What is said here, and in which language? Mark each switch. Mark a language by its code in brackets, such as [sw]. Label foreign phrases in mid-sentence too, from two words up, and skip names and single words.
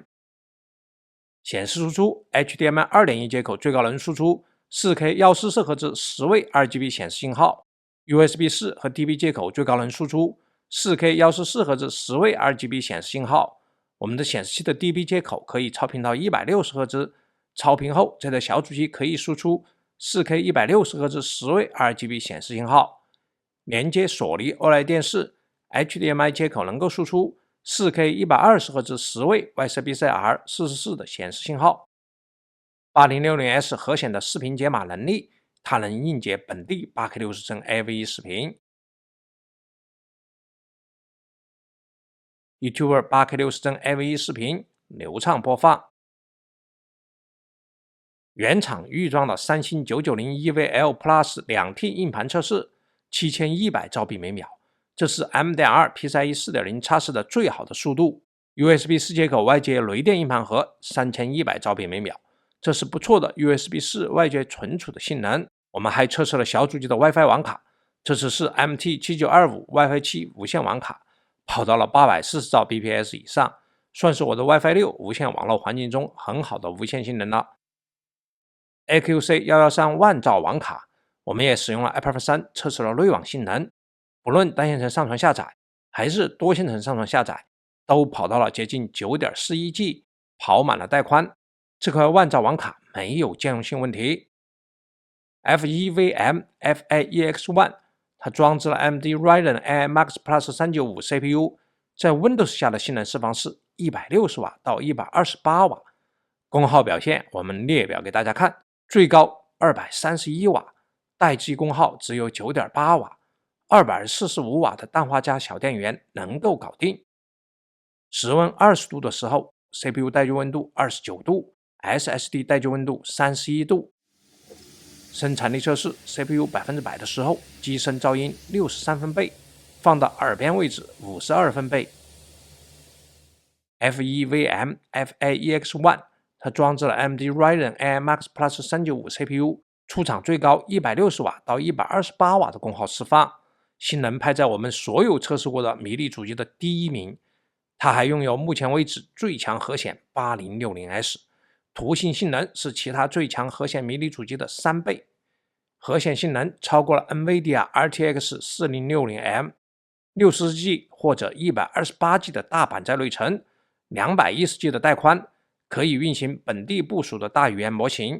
[zh] 显示输出 HDMI 2.1 接口最高能输出 4K 1440Hz 10位 RGB 显示信号 ，USB 4和 DB 接口最高能输出 4K 1440Hz 10位 RGB 显示信号。我们的显示器的 DB 接口可以超频到 160Hz， 超频後这台小主机可以輸出 4K 160Hz 10 位 RGB 顯示信號。連接索尼 OLED 電視 HDMI 接口能夠輸出 4K 120Hz 10位 YCbCr 44的顯示信號。8060S 核顯的視頻解碼能力，它能硬解本地 8K 60幀 AV 視頻。YouTuber 8K 60幀 AV 視頻流暢播放。原廠預裝的三星990 EVL Plus 2T 硬盤測試7100兆比每秒，這是 M.2 PCIe 4.0 插式的最好的速度。USB 4接口外接雷電硬盤盒3100兆比每秒，這是不錯的 USB 4外接存儲的性能。我們還測試了小主機的 WiFi 網卡，這次是 MT7925 WiFi 7無線網卡，跑到了840兆 bps 以上，算是我的 WiFi 6無線網絡環境中很好的無線性能了。AQC113 萬兆網卡，我們也使用了 Aperture 3 測試了濾網性能，不論單線程上傳下載還是多線程上傳下載，都跑到了接近 9.41G， 跑滿了帶寬。這塊萬兆網卡沒有兼容性問題。FEVM FAEX1 它裝置了 AMD Ryzen AI Max Plus 395 CPU， 在 Windows 下的性能釋放是160瓦到128瓦。功耗表現我們列表給大家看，最高231瓦，待機功耗只有 9.8 瓦，245瓦的氮化鎵小電源能夠搞定。室溫20度的時候 CPU 待機溫度29度， SSD 待機溫度31度。生產力測試 CPU 100%的時候，機身噪音63分貝，放到耳邊位置52分貝。FEVM FAEX1 它裝置了 AMD Ryzen AI Max Plus 395 CPU， 出廠最高160瓦到128瓦的功耗釋放，性能排在我們所有測試過的迷你主機的第一名。它還擁有目前為止最強核顯 8060S， 圖形性能是其他最強核顯迷你主機的3倍，核顯性能超過了 NVIDIA RTX 4060M， 64G 或者 128G 的大板載內存， 210G 的帶寬，可以運行本地部署的大語言模型。